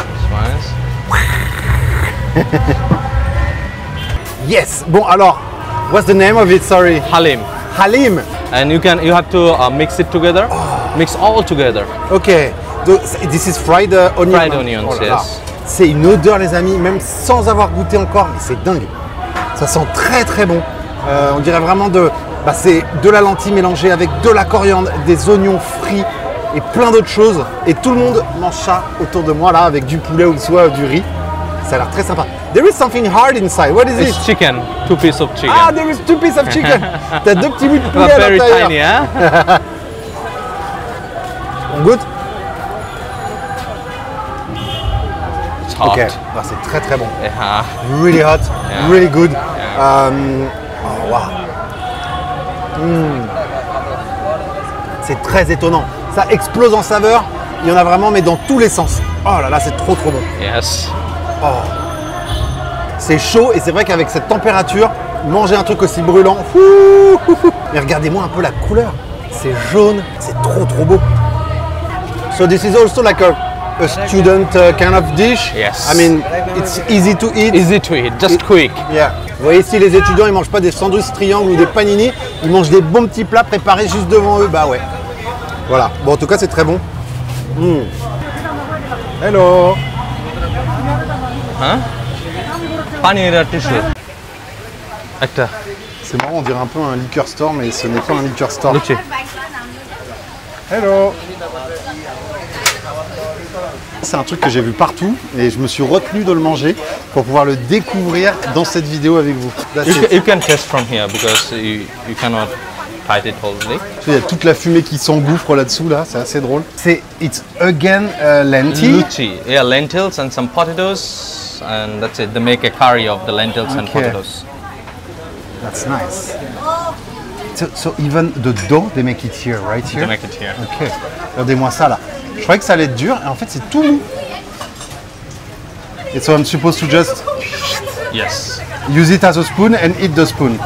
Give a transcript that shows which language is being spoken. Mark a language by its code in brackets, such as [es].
[en] Nice. Yes. [fr] Bon alors, [en] what's the name of it? Sorry. Halim. Halim. And you have to mix it together. Mix all together. Ok. Donc, this is fried onion. Fried onions, [fr] Oh là là. [en] yes. [fr] C'est une odeur, les amis, même sans avoir goûté encore, mais c'est dingue. Ça sent très très bon. On dirait vraiment c'est de la lentille mélangée avec de la coriandre, des oignons frits et plein d'autres choses. Et tout le monde mange ça autour de moi là avec du poulet ou soit du riz. Ça a l'air très sympa. [en] There is something hard inside. What is it? It's chicken. 2 pieces of chicken. Ah, there is 2 pieces of chicken. [fr] T'as 2 petits bouts de poulet [en] But [fr] à [en] very [fr] l'intérieur. [en] tiny, hein? [fr] On goûte? [en] It's hot. [fr] Ok. Ah, c'est très très bon. [en] Yeah. Really hot, Yeah. really good. Yeah. Oh, wow. [fr] C'est très étonnant. Ça explose en saveur. Il y en a vraiment, mais dans tous les sens. Oh là là, c'est trop trop bon. [en] Yes. Oh. [fr] C'est chaud et c'est vrai qu'avec cette température, manger un truc aussi brûlant. Mais regardez-moi un peu la couleur. C'est jaune, c'est trop trop beau. [en] So this is also like a student kind of dish. Yes. I mean, it's easy to eat. Easy to eat, just quick. Yeah. [fr] Vous voyez ici, les étudiants, ils mangent pas des sandwichs triangles ou des panini, ils mangent des bons petits plats préparés juste devant eux. Bah ouais. Voilà. Bon, en tout cas, c'est très bon. [en] Hello. [fr] Hein? Paneer tissue. C'est marrant, on dirait un peu un liquor store, mais ce n'est pas un liquor store. Luchi. [en] Hello. [fr] C'est un truc que j'ai vu partout et je me suis retenu de le manger pour pouvoir le découvrir dans cette vidéo avec vous. [en] You can taste from here because you cannot bite it wholly. [fr] Il y a toute la fumée qui s'engouffre là-dessous, là, c'est assez drôle. [en] It's again lentil. Luchi, yeah, lentils and some potatoes, and that's it. They make a curry of the lentils and potatoes. That's nice. So even the dough, they make it here, right here? They make it here. [fr] Ok. Regardez-moi ça là. Je croyais que ça allait être dur et en fait c'est tout mou. [en] And so I'm supposed to just Yes. use it as a spoon and eat the spoon.